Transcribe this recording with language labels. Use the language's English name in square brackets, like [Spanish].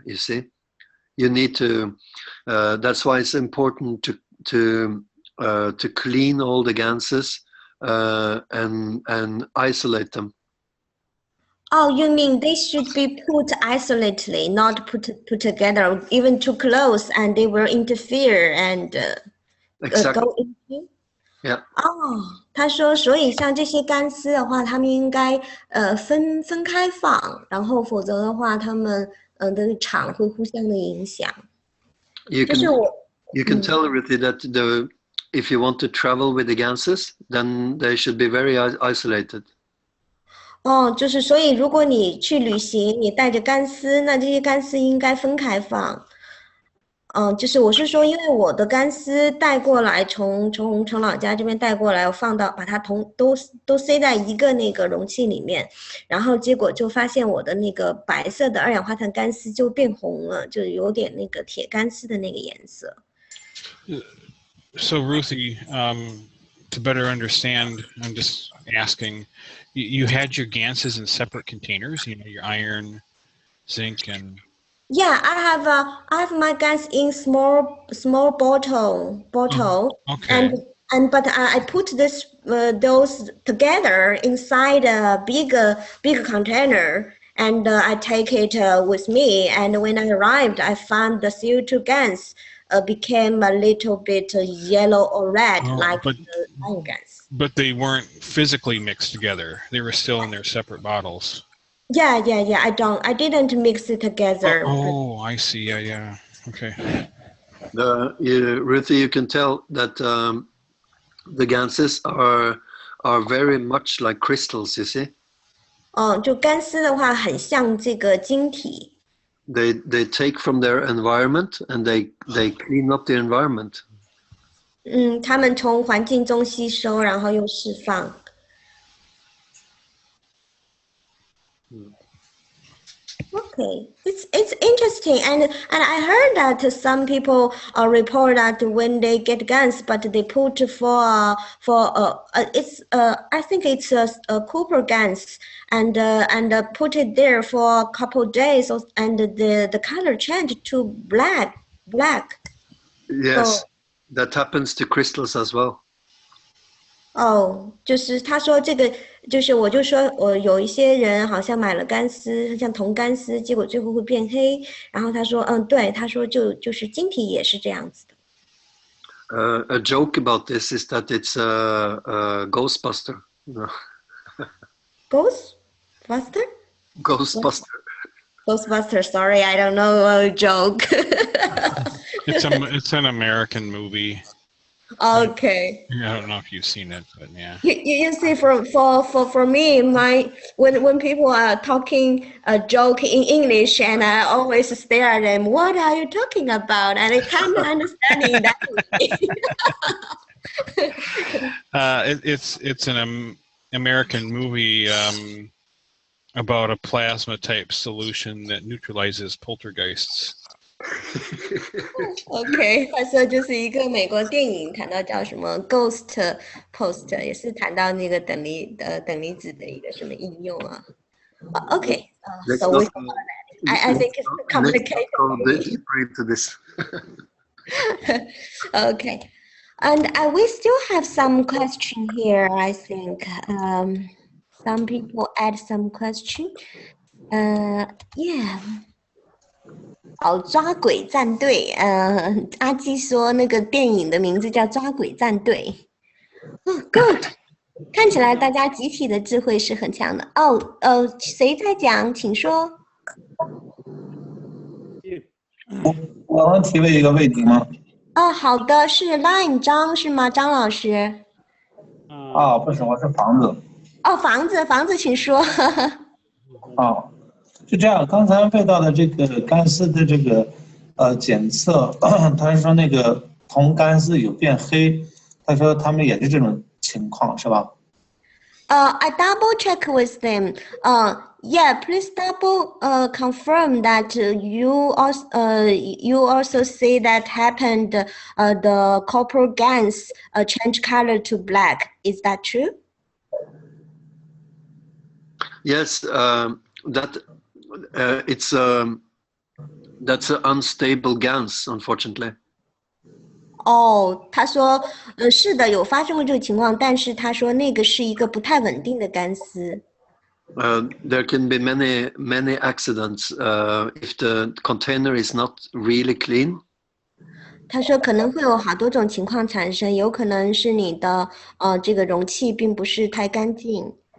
[English] You see, you need to. That's why it's important to clean all the gases and isolate them. Oh, you mean they should be put isolatedly, not put together, even too close, and they will interfere and Exactly. go into. Yeah. [Chinese] 哦，他说，所以像这些干丝的话，他们应该分开放，然后否则的话，他们的场会互相的影响。 [English] You can tell Ruthie that if you want to travel with the gases, then they should be very isolated. [Chinese] 哦，就是所以如果你去旅行，你带着干丝，那这些干丝应该分开放。就是我是说，因为我的干丝带过来，从老家这边带过来，我把它都塞在一个那个容器里面，然后结果就发现我的那个白色的二氧化碳干丝就变红了，就有点那个铁干丝的那个颜色。 [English] So Ruthie, to better understand, I'm just asking, you had your ganses in separate containers, you know, your iron, zinc, and... Yeah, I have my gas in small bottle, Okay. and but I put those together inside a big container, and I take it with me. And when I arrived, I found the CO2 gas became a little bit yellow or red, like But the iron gas. but they weren't physically mixed together. They were still in their separate bottles. Yeah. I didn't mix it together. Oh, I see. Yeah. Okay. Ruthie, you can tell that the ganses are very much like crystals. You see. 就干丝的话，很像这个晶体。 They take from their environment and they clean up the environment. 他们从环境中吸收，然后又释放。 Okay, it's interesting, and I heard that some people report that when they get guns, but they put for it's I think it's a copper guns, and put it there for a couple of days, and the color changed to black. Yes, that happens to crystals as well. 就是他说这个，就是我就说我有一些人好像买了干丝，像铜干丝，结果最后会变黑。然后他说，对，他说就是晶体也是这样子的。 A joke about this is that it's a Ghostbuster. Ghostbuster? Ghostbuster. Sorry, I don't know a joke. It's an American movie. Okay. I don't know if you've seen it, but yeah. You see, for me, when people are talking a joke in English, and I always stare at them, what are you talking about? And I can't understand in that way. It's an American movie about a plasma type solution that neutralizes poltergeists. [Chinese] OK， 他说就是一个美国电影，谈到叫什么 Ghost Post， 也是谈到那个等离子的一个什么应用啊。 [English] OK， so we I think it's complicated. Deeper into this. OK, and we still have some question here. I think some people add some question. Yeah. [Chinese] 抓鬼战队，阿基说那个电影的名字叫抓鬼战队。 Good， 看起来大家集体的智慧是很强的。谁在讲？请说。我能提问一个问题吗？好的，是 Line 张是吗？张老师。不是，我是房子。房子，请说。是这样，刚才问到的这个干丝的这个检测，他是说那个铜干丝有变黑，他说他们也是这种情况，是吧 [English] ？I double check with them. Yeah, please double confirm that you also see that happened. The copper gas change color to black. Is that true? Yes, that's an unstable gas, unfortunately. [Chinese] 他说是的，有发生过这个情况，但是他说那个是一个不太稳定的干丝。 [English] There can be many accidents if the container is not really clean. [Chinese] 他说可能会有好多种情况产生，有可能是你的这个容器并不是太干净。